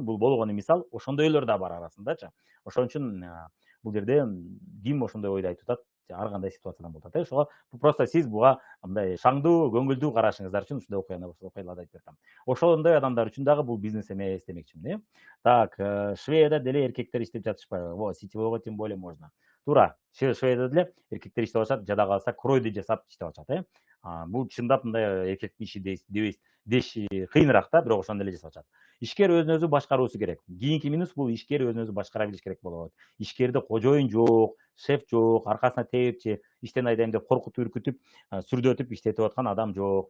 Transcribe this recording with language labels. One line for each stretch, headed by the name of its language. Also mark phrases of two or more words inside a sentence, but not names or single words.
Kyrgyz: Бул болгону мисал, ошондойлор да бар арасындачы. Ошон үчүн бул жерде ким ошондой ойду айтып атат, ар кандай ситуациядан болуп атат. Ошого просто сиз буга мындай шаңдуу, көңүлдүү карашыңыздар үчүн ушундай окуяларды айтып атам. Ошондой адамдар үчүн дагы бул бизнес эмес демекчимин. Так, Шведияда деле эркектер иштеп жатышпайбы?
Russian: Во, сетевойго тем более можно.
Kyrgyz: Туура, Шведияда деле эркектер иштеп атышат, жада калса кройду жасап иштеп атышат. Бул чындап мындай эркектин иши деш кыйыныраак да, бирок ошондой эле жасап атышат. Ишкер өзүн өзү башкаруусу керек. Кийинки минус бул ишкер өзүн өзү башкара билиш керек болот. Ишкерде кожоюн жок, шеф жок, аркасына тээпчи, иштен айдайм деп коркутуп, үркүтүп, сүрдөтүп иштетип аткан адам жок.